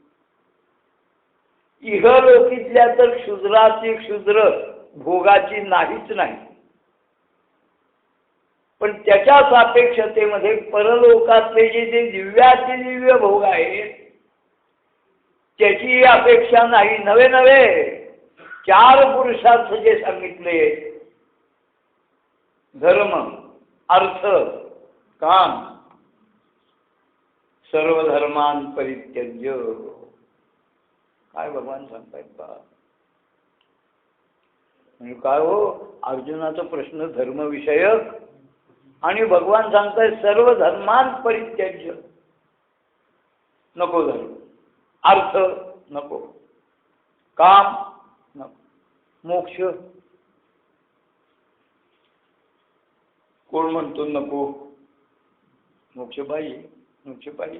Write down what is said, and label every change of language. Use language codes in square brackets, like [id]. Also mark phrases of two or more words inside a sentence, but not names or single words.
[mr] इहलोकीतल्या तर क्षुद्राची क्षुद्र भोगाची नाहीच नाही, पण त्याच्या सापेक्षतेमध्ये परलोकातले जे दिव्याचे दिव्य भोग आहेत त्याची अपेक्षा नाही. नवे नवे 4 पुरुषार्थ जे सांगितले, धर्म अर्थ काम, [sa] सर्व धर्मान परित्यज्य. [mr] काय भगवान सांगतायत का? म्हणजे काय हो, अर्जुनाचा प्रश्न धर्मविषयक आणि भगवान सांगतायत [sa] सर्व धर्मान परित्यज्य. [mr] नको धर्म, अर्थ नको, काम नको, मोक्ष कोण म्हणतो नको? मोक्ष पाहिजे, मोक्ष पाहिजे.